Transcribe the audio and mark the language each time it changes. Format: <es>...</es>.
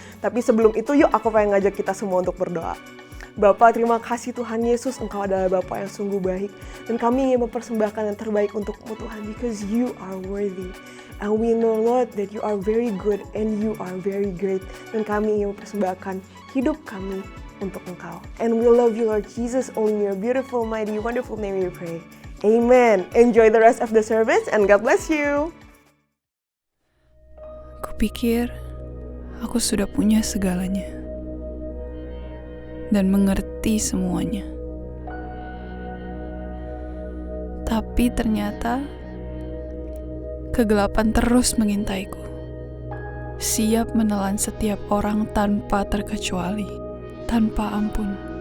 <id>Tapi sebelum itu, yuk aku pengen ngajak kita semua untuk berdoa. Bapa, terima kasih Tuhan Yesus, Engkau adalah Bapa yang sungguh baik. Dan kami ingin mempersembahkan yang terbaik untuk-Mu Tuhan,</id> <en>because You are worthy. And we know Lord that You are very good and You are very great.</en> <id>Dan kami ingin mempersembahkan hidup kami untuk Engkau.</id> <en>And we love You Lord Jesus, only in Your beautiful, mighty, wonderful name we pray. Amen. Enjoy the rest of the service and God bless you.</en> <id>Kupikir aku sudah punya segalanya dan mengerti semuanya. Tapi ternyata kegelapan terus mengintaiku, siap menelan setiap orang tanpa terkecuali, tanpa ampun.</id>